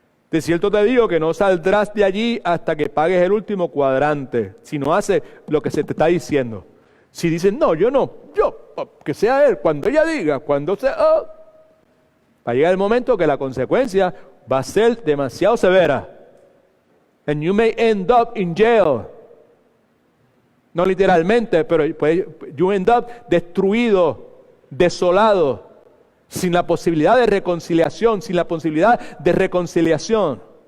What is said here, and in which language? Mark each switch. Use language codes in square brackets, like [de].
[es] De cierto te digo que no saldrás de allí hasta que pagues el último cuadrante, si no haces lo que se te está diciendo. Si dices, no, yo no, que sea él, cuando ella diga, cuando sea... va a llegar el momento que la consecuencia va a ser demasiado severa. [en] And you may end up in jail. [es] No literalmente, pero [en] you end up [es] destruido, desolado, sin la posibilidad de reconciliación, sin la posibilidad de reconciliación.